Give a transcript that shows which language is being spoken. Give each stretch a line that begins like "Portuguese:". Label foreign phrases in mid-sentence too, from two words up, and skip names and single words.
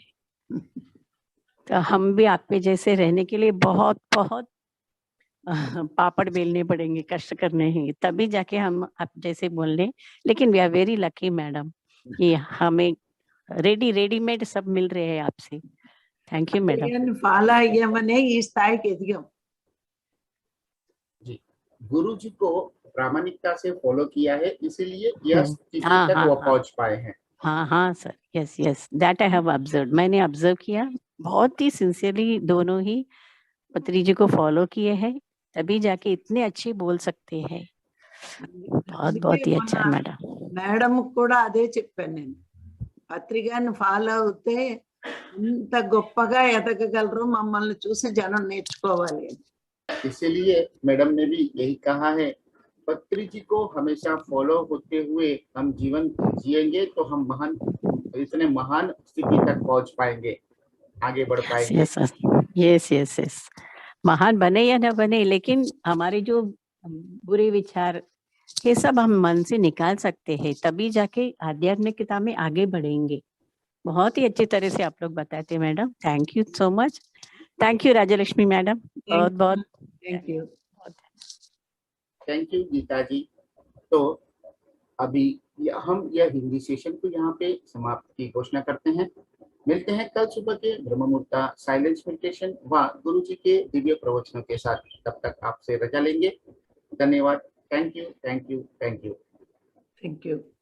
Hindi: तो हम भी आप पे जैसे रहने के लिए बहुत बहुत पापड़ बेलने पड़ेंगे, कष्ट करने हैं, तभी जाके हम आप जैसे बोलने। लेकिन
English: we are very lucky madam
Hindi: कि हमें रेडीमेड सब मिल रहे हैं आपसे।
English: thank you madam.
Telugu: ఫాలో అయ్యామనే ఈ స్థాయికి ఎదిగాం.
Hindi: जी, गुरु जी को प्रामाणिकता से फॉलो किया है, इसीलिए यह स्थिति हाँ, तक हाँ, वो हाँ। पहुंच पाए हैं। हाँ हाँ
English: sir, yes yes, that I have observe,
Hindi: मैंने ऑब्जर्व किया, बहुत ही सिंसियरली दोनों ही पत्री जी को फॉलो किए हैं, तभी जाके इतने अच्छे बोल सकते हैं। बहुत बहुत ही अच्छा है मैडम।
Telugu: మేడం కూడా అదే చెప్పాను నేను. పత్రికను ఫాలో అవుతే ఇంత గొప్పగా ఎదగగలరు, మమ్మల్ని చూసి జనం నేర్చుకోవాలి అని.
Hindi: इसीलिए मैडम ने भी यही कहा है, पत्री जी को हमेशा फॉलो होते हुए हम जीवन जिएंगे तो हम इतने महान स्थिति तक पहुंच पाएंगे, आगे बढ़ पाएंगे।
English: yes yes yes yes,
Hindi: महान बने या न बने, लेकिन हमारे जो बुरे विचार ये सब हम मन से निकाल सकते हैं, तभी जाके आध्यात्मिकता में आगे बढ़ेंगे। बहुत ही अच्छी तरह से आप लोग बताते हैं मैडम,
English: thank you so much. thank you Rajalakshmi madam,
Hindi: बहुत बहुत
English: thank you. thank you Geeta ji.
Hindi: तो अभी हम यह हिंदी सेशन को यहाँ पे समाप्त की घोषणा करते हैं। मिलते हैं कल सुबह के ब्रह्म मुहूर्त
English: silence meditation
Hindi: व गुरु जी के दिव्य प्रवचनों के साथ। तब तक आपसे रजा लेंगे। धन्यवाद।
English: thank you thank you thank you thank you.